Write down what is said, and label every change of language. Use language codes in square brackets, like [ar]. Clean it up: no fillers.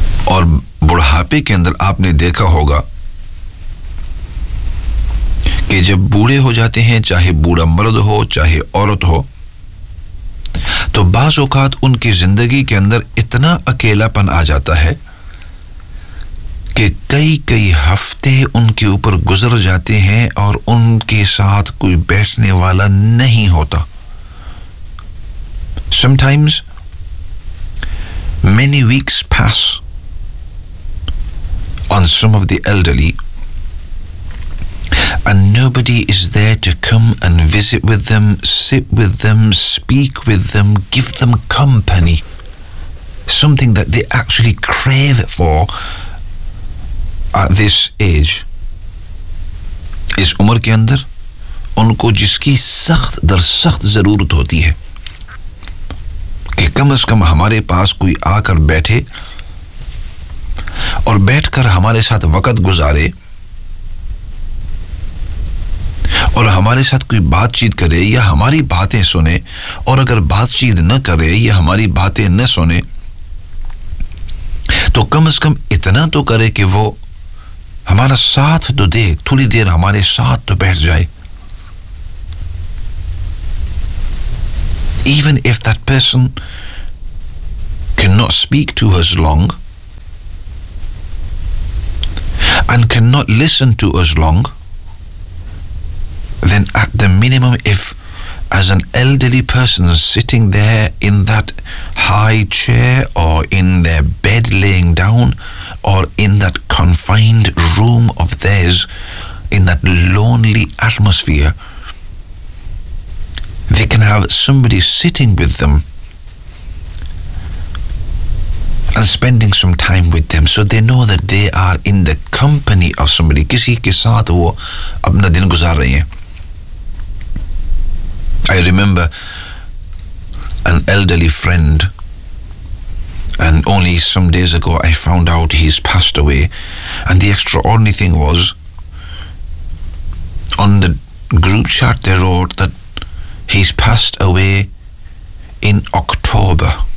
[hi] और बुढ़ापे के अंदर आपने देखा होगा कि जब बूढ़े हो जाते हैं, चाहे बूढ़ा मर्द हो चाहे औरत हो, तो बाज़ औक़ात उनकी ज़िंदगी के अंदर इतना अकेलापन आ जाता है कि कई कई हफ्ते उनके ऊपर गुजर जाते हैं और उनके साथ कोई बैठने वाला नहीं होता। [en] Sometimes many weeks pass on some of the elderly and nobody is there to come and visit with them, sit with them, speak with them, give them company, something that they actually crave for at this age. [hi] Is umar ke andar unko jiski sakht dar sakht zarurat hoti hai ki kam se kam hamare paas koi aakar baithe और बैठकर हमारे साथ वक्त गुजारे और हमारे साथ कोई बातचीत करे या हमारी बातें सुने, और अगर बातचीत न करे या हमारी बातें न सुने तो कम से कम इतना तो करे कि वो हमारा साथ तो दे, थोड़ी देर हमारे साथ तो बैठ जाए। [en] Even if that person can not speak to us long and cannot listen to us long, then at the minimum, if as an elderly person sitting there in that high chair or in their bed laying down or in that confined room of theirs, in that lonely atmosphere, they can have somebody sitting with them and spending some time with them, so they know that they are in the company of somebody. [hi] किसी के साथ वो अपना दिन गुजार रहे हैं। [en] I remember an elderly friend, and only some days ago I found out he's passed away. And the extraordinary thing was, on the group chat they wrote that he's passed away in October.